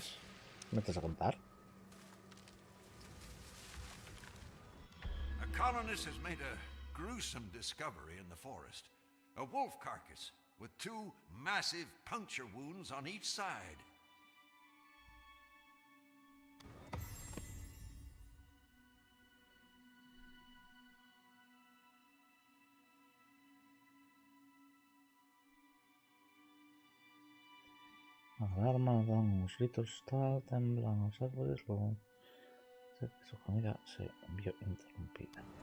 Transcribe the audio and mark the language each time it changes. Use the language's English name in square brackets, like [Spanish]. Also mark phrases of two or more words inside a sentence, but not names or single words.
[Galician] Me estás a contar? [English] A colonist has made a gruesome discovery in the forest. A wolf carcass with 2 massive puncture wounds on each side. [Spanish] Alarmas, dan unos gritos, tal, temblan los árboles, luego su comida se vio interrumpida.